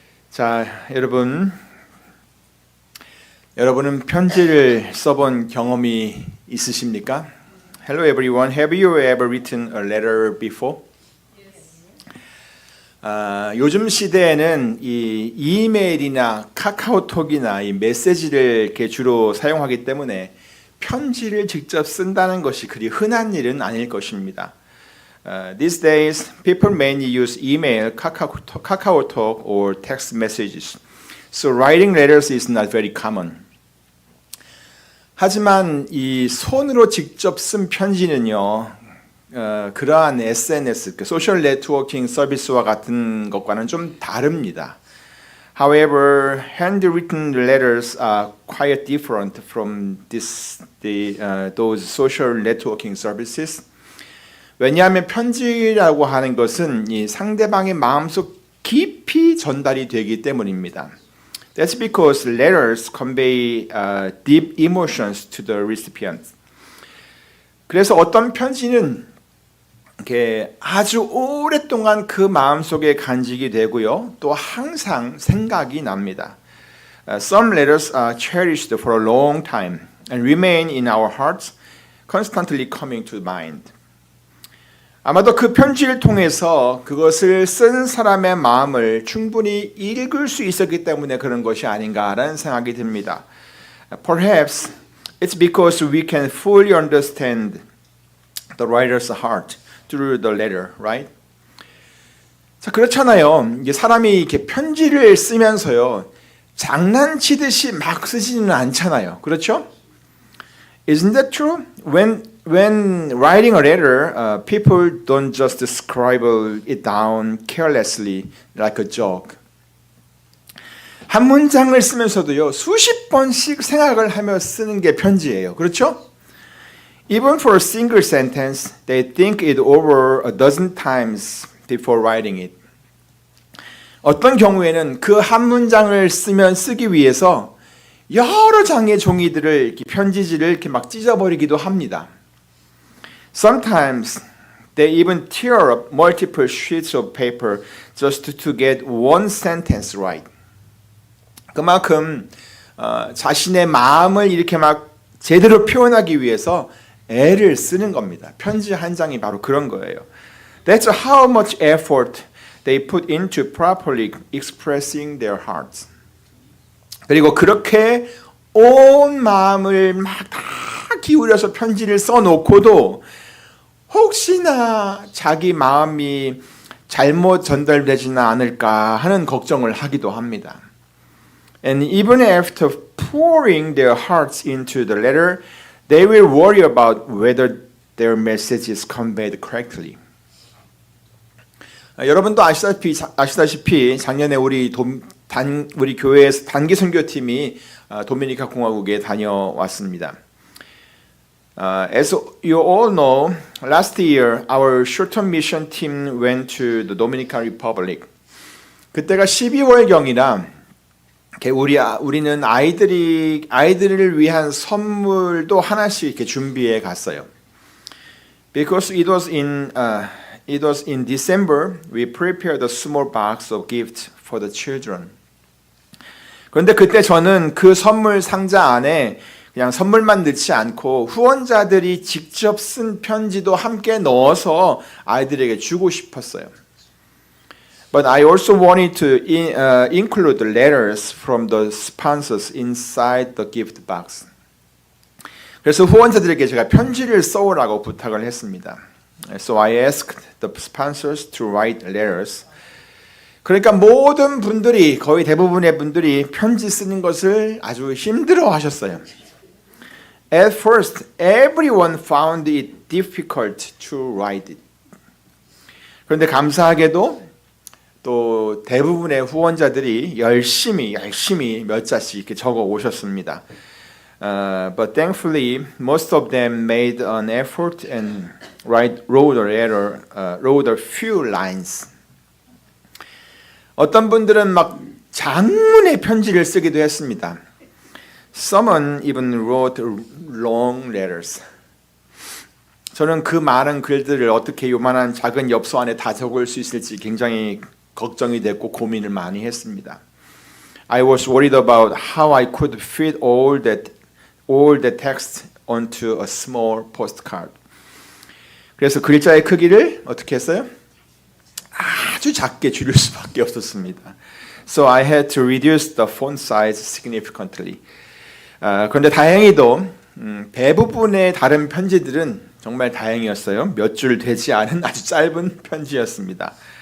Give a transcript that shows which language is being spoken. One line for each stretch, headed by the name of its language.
Korean: 자, 여러분은 편지를 써본 경험이 있으십니까?
English: Hello everyone. Have you ever written a letter before?
Korean: 요즘 시대에는 이 이메일이나 카카오톡이나 이 메시지를 이렇게 주로 사용하기 때문에 편지를 직접 쓴다는 것이 그리 흔한 일은 아닐 것입니다.
English: These days, people mainly use email, KakaoTalk, or text messages. So writing letters is not very common.
Korean: 하지만 이 손으로 직접 쓴 편지는요, 그러한 SNS, 소셜 네트워킹 서비스와 같은 것과는 좀 다릅니다.
English: However, handwritten letters are quite different from those social networking services.
Korean: 왜냐하면 편지라고 하는 것은 이 상대방의 마음속 깊이 전달이 되기 때문입니다.
English: That's because letters convey deep emotions to the recipient.
Korean: 그래서 어떤 편지는 이렇게 아주 오랫동안 그 마음속에 간직이 되고요. 또 항상 생각이 납니다.
English: Some letters are cherished for a long time and remain in our hearts, constantly coming to mind.
Korean: 아마도 그 편지를 통해서 그것을 쓴 사람의 마음을 충분히 읽을 수 있었기 때문에 그런 것이 아닌가라는 생각이 듭니다.
English: Perhaps it's because we can fully understand the writer's heart through the letter, right?
Korean: 자, 그렇잖아요. 이게 사람이 이렇게 편지를 쓰면서요, 장난치듯이 막 쓰지는 않잖아요. 그렇죠?
English: Isn't that true? When writing a letter, people don't just scribble it down carelessly like a joke.
Korean: 한 문장을 쓰면서도요, 수십 번씩 생각을 하며 쓰는 게 편지예요. 그렇죠?
English: Even for a single sentence, they think it over a dozen times before writing it.
Korean: 어떤 경우에는 그 한 문장을 쓰기 위해서 여러 장의 종이들을 이렇게 편지지를 이렇게 막 찢어버리기도 합니다.
English: Sometimes they even tear up multiple sheets of paper just to get one sentence right.
Korean: 그만큼 자신의 마음을 이렇게 막 제대로 표현하기 위해서 애를 쓰는 겁니다. 편지 한 장이 바로 그런 거예요.
English: That's how much effort they put into properly expressing their hearts.
Korean: 그리고 그렇게 온 마음을 막 다 기울여서 편지를 써놓고도 혹시나 자기 마음이 잘못 전달되지는 않을까 하는 걱정을 하기도 합니다.
English: And even after pouring their hearts into the letter, they will worry about whether their message is conveyed correctly.
Korean: 여러분도 아시다시피 작년에 우리 교회에서 단기 선교팀이 도미니카 공화국에 다녀왔습니다.
English: As you all know, last year our short-term mission team went to the Dominican Republic.
Korean: 그때가 12월경이라 우리는 아이들을 위한 선물도 하나씩 이렇게 준비해 갔어요.
English: Because it was in December, we prepared a small box of gifts for the children.
Korean: 그런데 그때 저는 그 선물 상자 안에 그냥 선물만 넣지 않고 후원자들이 직접 쓴 편지도 함께 넣어서 아이들에게 주고 싶었어요.
English: But I also wanted to include the letters from the sponsors inside the gift box.
Korean: 그래서 후원자들에게 제가 편지를 써오라고 부탁을 했습니다.
English: So I asked the sponsors to write letters.
Korean: 그러니까 모든 분들이, 거의 대부분의 분들이 편지 쓰는 것을 아주 힘들어 하셨어요.
English: At first, everyone found it difficult to write it.
Korean: 그런데 감사하게도 또 대부분의 후원자들이 열심히 몇 자씩 이렇게 적어 오셨습니다.
English: But thankfully, most of them made an effort and wrote a few lines.
Korean: 어떤 분들은 막 장문의 편지를 쓰기도 했습니다.
English: Someone even wrote long letters.
Korean: 저는 그 많은 글들을 어떻게 요만한 작은 엽서 안에 다 적을 수 있을지 굉장히 걱정이 됐고 고민을 많이 했습니다.
English: I was worried about how I could fit all the text onto a small postcard.
Korean: 그래서 글자의 크기를 어떻게 했어요? 아주 작게 줄일 수밖에 없었습니다.
English: So I had to reduce the font size significantly.
Korean: 그런데 다행히도 대부분의 다른 편지들은 정말 다행이었어요. 몇 줄 되지 않은 아주 짧은 편지였습니다.